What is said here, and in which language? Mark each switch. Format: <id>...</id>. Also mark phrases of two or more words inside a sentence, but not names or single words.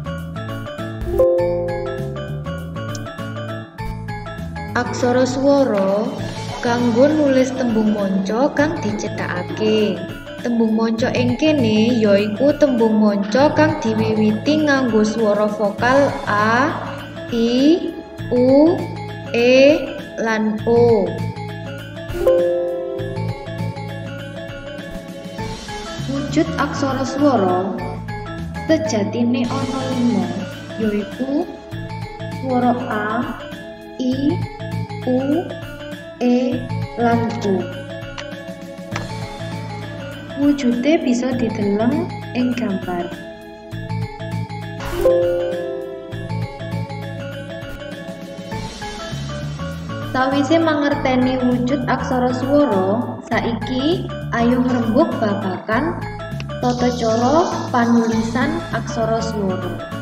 <jv>Aksara swara kanggo nulis tembung manca kang dicethakake. Tembung manca ing kene yaiku tembung manca kang diwiwiti nganggo swara vokal a, i, u, e, lan o. Wujud aksara swara sejatine ana 5, yaiku swara a, i, u, e, lan u. Wujude bisa dideleng ing gambar. Sawise mangerteni wujud aksara swara, saiki ayo ngrembug babagan tata cara panulisan aksara swara.</jv>